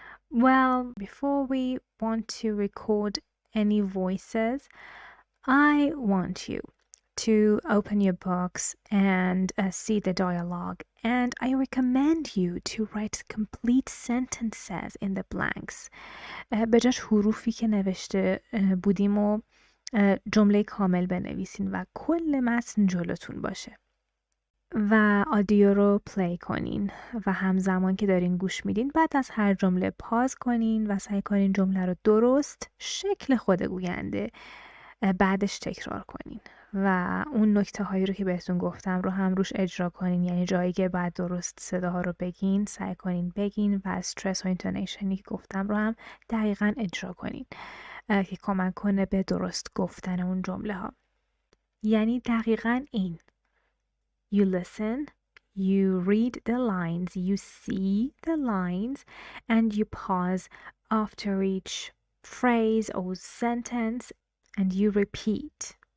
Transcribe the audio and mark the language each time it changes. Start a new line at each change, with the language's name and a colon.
English: Well, before we want to record any voices, I want you to open your books and see the dialogue, and I recommend you to write complete sentences in the blanks.
Persian: به جاش حروفی که نوشته بودیم و جمله کامل بنویسین و کل متن جلوتون باشه و آدیو رو پلی کنین و همزمان که دارین گوش میدین بعد از هر جمله پاز کنین و سعی کنین جمله رو درست شکل خود گوینده بعدش تکرار کنین و اون نکته هایی رو که بهتون گفتم رو هم روش اجرا کنین، یعنی جایی که بعد درست صداها رو بگین سعی کنین بگین و استرس و اینتونیشنی که گفتم رو هم دقیقا اجرا کنین که کمک کنه به درست گفتن اون جمله ها. یعنی دقیقا این:
English: You listen, you read the lines, you see the lines, and you pause after each phrase or sentence and you repeat.